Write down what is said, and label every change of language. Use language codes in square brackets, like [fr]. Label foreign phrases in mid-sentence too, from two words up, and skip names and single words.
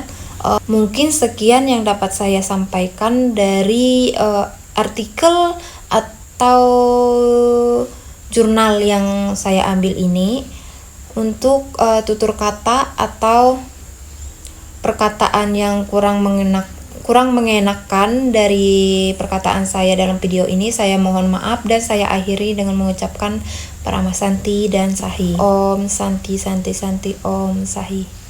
[id] Mungkin sekian yang dapat saya sampaikan dari artikel atau jurnal yang saya ambil ini. Untuk tutur kata atau perkataan yang kurang mengenakan dari perkataan saya dalam video ini, saya mohon maaf dan saya akhiri dengan mengucapkan [sa] Parama Santi [id] dan Sahi. [sa] Om Santi Santi Santi Om Sahi.